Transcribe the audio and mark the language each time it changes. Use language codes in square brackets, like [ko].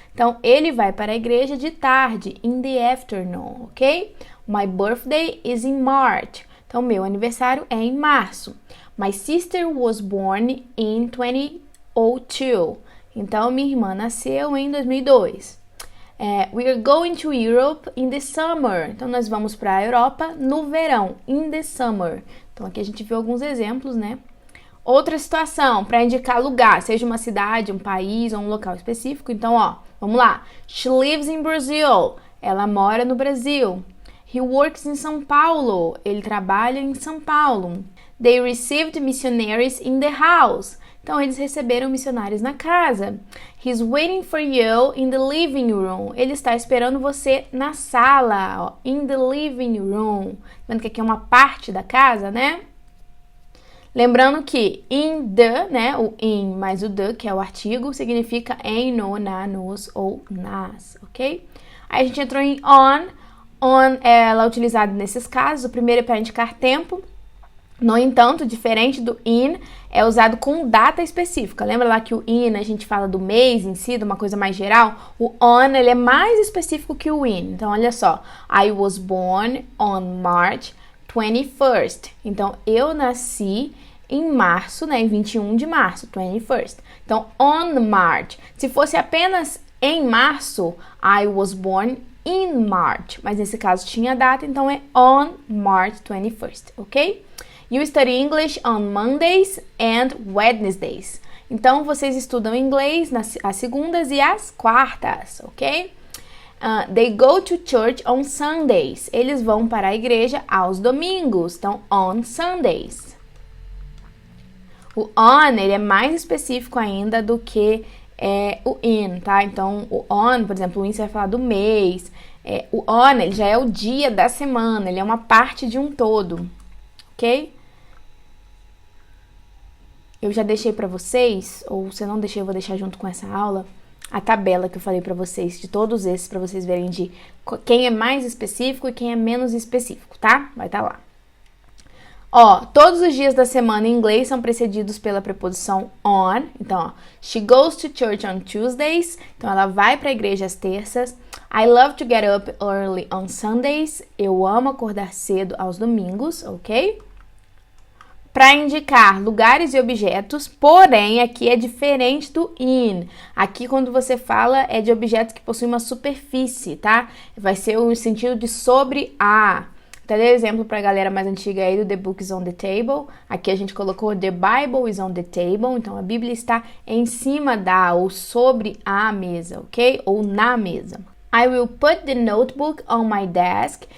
[pt] Então, ele vai para a igreja de tarde, [en] in the afternoon, [pt] ok? [en] My birthday is in March. [pt] Então, meu aniversário é em março. [en] My sister was born in 2002. [pt] Então, minha irmã nasceu em 2002. [en] We are going to Europe in the summer. [pt] Então, nós vamos para a Europa no verão, [en] in the summer. [pt] Então, aqui a gente viu alguns exemplos, né? Outra situação, para indicar lugar, seja uma cidade, um país ou um local específico. Então, ó, vamos lá. [en] She lives in Brazil. [pt] Ela mora no Brasil. [en] He works in São Paulo. [pt] Ele trabalha em São Paulo. [en] They received missionaries in the house. [pt] Então, eles receberam missionários na casa. [en] He's waiting for you in the living room. [pt] Ele está esperando você na sala, ó, [en] in the living room. [pt] Vendo que aqui é uma parte da casa, né? Lembrando que in the, né, o in mais o the, que é o artigo, significa em, no, na, nos ou nas, ok? Aí a gente entrou em on. On, ela é utilizada nesses casos. O primeiro é para indicar tempo. No entanto, diferente do in, é usado com data específica. Lembra lá que o in, a gente fala do mês em si, de uma coisa mais geral? O on, ele é mais específico que o in. Então, olha só. [en] I was born on March 21st. [pt] Então, eu nasci em março, né? Em 21 de março, 21st. Então, on March. Se fosse apenas em março, [en] I was born in March. [pt] Mas nesse caso tinha data, então é [en] on March 21st, [pt] ok? [en] You study English on Mondays and Wednesdays. [pt] Então, vocês estudam inglês às segundas e às quartas, ok? [en] They go to church on Sundays. [pt] Eles vão para a igreja aos domingos. Então, [en] on Sundays. [pt] O on, ele é mais específico ainda do que o in, tá? Então, o on, por exemplo, o in você vai falar do mês. O on, ele já é o dia da semana. Ele é uma parte de um todo, ok? Eu já deixei pra vocês, ou se eu não deixei, eu vou deixar junto com essa aula, a tabela que eu falei pra vocês, de todos esses, pra vocês verem de quem é mais específico e quem é menos específico, tá? Vai estar lá. Ó, todos os dias da semana em inglês são precedidos pela preposição on. [en] Então, ó, she goes to church on Tuesdays. [pt] Então, ela vai pra igreja às terças. [en] I love to get up early on Sundays. [pt] Eu amo acordar cedo aos domingos, ok? Para indicar lugares e objetos, porém, aqui é diferente do in. Aqui, quando você fala, é de objetos que possuem uma superfície, tá? Vai ser o sentido de sobre a. Até dei exemplo pra galera mais antiga aí do [en] The Book is on the Table. [pt] Aqui a gente colocou [en] The Bible is on the table. [pt] Então, a Bíblia está em cima da ou sobre a mesa, ok? Ou na mesa. [en] I will put the notebook on my desk.